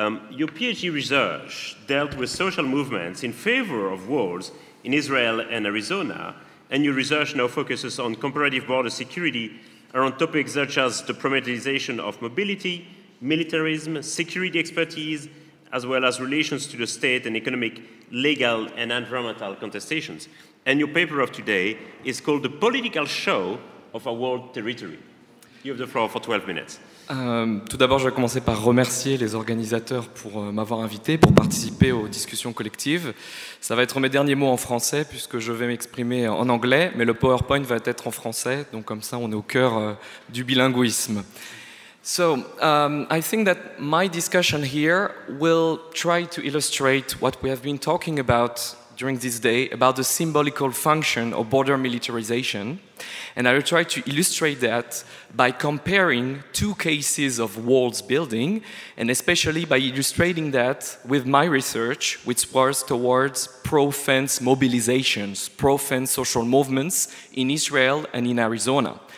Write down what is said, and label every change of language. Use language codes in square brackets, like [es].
[en] Your PhD research dealt with social movements in favor of walls in Israel and Arizona, and your research now focuses on comparative border security around topics such as the problematization of mobility, militarism, security expertise, as well as relations to the state and economic, legal, and environmental contestations. And your paper of today is called The Political Show of a Walled Territory. You have the floor for 12 minutes. [fr] Tout d'abord, je vais commencer par remercier les organisateurs pour m'avoir invité, pour participer aux discussions collectives. Ça va être mes derniers mots en français, puisque je vais m'exprimer en anglais, mais le PowerPoint va être en français, donc comme ça on est au cœur du bilinguisme. [en] So, I think that my discussion here will try to illustrate what we have been talking about during this day about the symbolical function of border militarization. And I will try to illustrate that by comparing two cases of walls building, and especially by illustrating that with my research, which was towards pro-fence mobilizations, pro-fence social movements in Israel and in Arizona.